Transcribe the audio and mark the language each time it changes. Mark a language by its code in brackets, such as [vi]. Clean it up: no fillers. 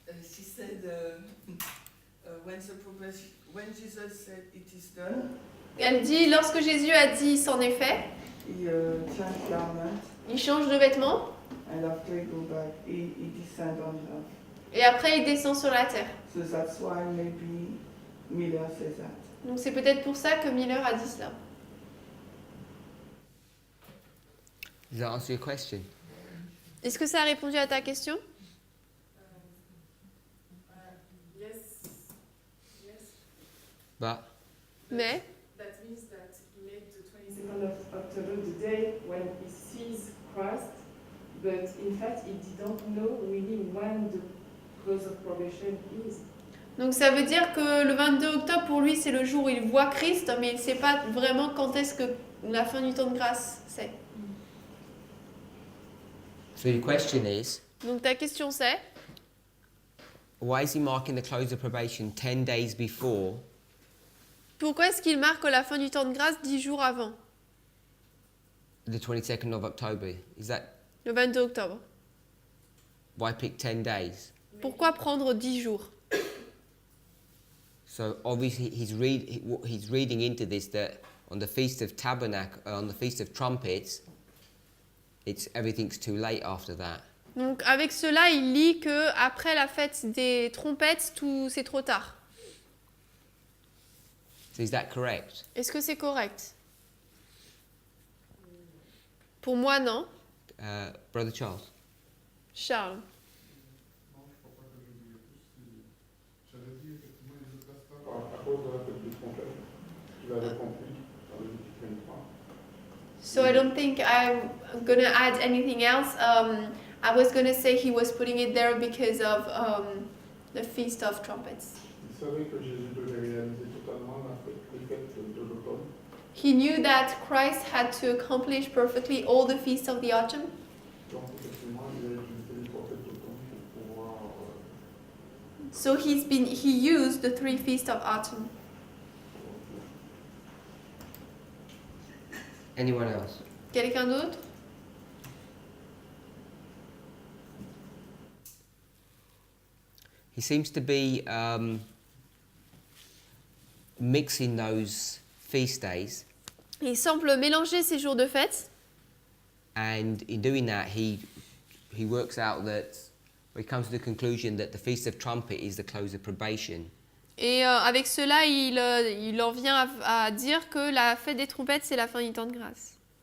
[en] She said when Jesus said it is done, [fr] Elle dit, lorsque Jésus a dit c'en est fait, [en] he changed garment, [fr] il change de vêtements [en] and after he go back, he descend on earth. [fr] et après il descend sur la terre. [en] So that's why maybe Miller says that. [fr] Donc c'est peut-être pour ça que Miller a dit cela. [en] Does that answer your question? [fr] Est-ce que ça a répondu à ta question? [en] Yes. But [fr] Mais [en] That means that he made the 22nd of October the day when he sees Christ, but in fact he didn't know really when the close of probation is. [fr] donc ça veut dire que le 22 octobre pour lui c'est le jour où il voit Christ, mais il ne sait pas vraiment quand est-ce que la fin du temps de grâce c'est. [en] so the question is, [fr] Donc ta question c'est, [en] why is he marking the close of probation 10 days before [fr] pourquoi est-ce qu'il marque la fin du temps de grâce 10 jours avant, [en] the 22nd of October? Is that [fr] le 22 octobre? [en] why pick 10 days? [fr] Pourquoi prendre 10 jours? [en] So obviously he's reading into this that on the Feast of on the Feast of Trumpets, everything's too late after that. [fr] Donc avec cela il lit que après la fête des trompettes tout c'est trop tard. [en] So is that correct? [fr] Est-ce que c'est correct? Pour moi non. [en] Brother Charles? Charles. [fr] Non, je crois pas que je dis plus. J'avais dit effectivement, il ne passe pas à cause de la fête des trompettes. Tu l'avais compris dans le Lévitique 23. [en] So I don't think I'm gonna add anything else. I was gonna say he was putting it there because of the Feast of Trumpets. [fr] Il savait que Jésus devait réaliser totalement les fêtes de l'automne. [en] He knew that Christ had to accomplish perfectly all the feasts of the autumn. [fr] Donc effectivement, il a utilisé les trois fêtes d'automne pour pouvoir... [en] So he used the 3 feasts of autumn. Anyone else? [fr] Quelqu'un d'autre? [en] He seems to be mixing those feast days, [fr] Il semble mélanger ces jours de fête. [en] and in doing that, he works out that, or he comes to the conclusion that the Feast of Trumpet is the close of probation. [fr] Et avec cela, il en vient à dire que la fête des trompettes, c'est la fin du temps de grâce.